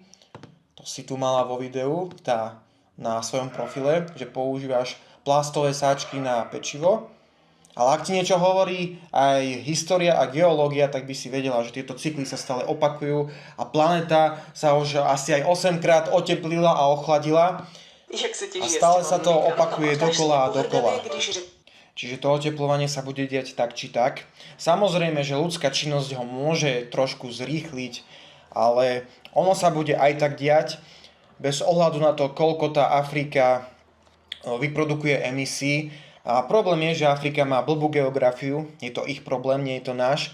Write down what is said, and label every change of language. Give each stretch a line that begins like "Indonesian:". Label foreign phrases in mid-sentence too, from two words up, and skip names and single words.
Slovak: To si tu mala vo videu na svojom profile, že používaš plastové sáčky na pečivo. Ale ak ti niečo hovorí aj história a geológia, tak by si vedela, že tieto cykly sa stále opakujú a planéta sa už asi aj 8 krát oteplila a ochladila
Czech: Jak se ti
Slovak: a
Czech: žije s
Slovak: stále
Czech: těma
Slovak: sa to
Czech: migrantama?
Slovak: opakuje
Czech: Ptáš se mě
Slovak: dokola a dokola.
Czech: pohrdavě, když
Slovak: Čiže to oteplovanie sa bude diať tak či tak. Samozrejme, že ľudská činnosť ho môže trošku zrýchliť, ale ono sa bude aj tak diať bez ohľadu na to, koľko tá Afrika vyprodukuje emisí. A problém je, že Afrika má blbú geografiu, je to ich problém, nie je to náš.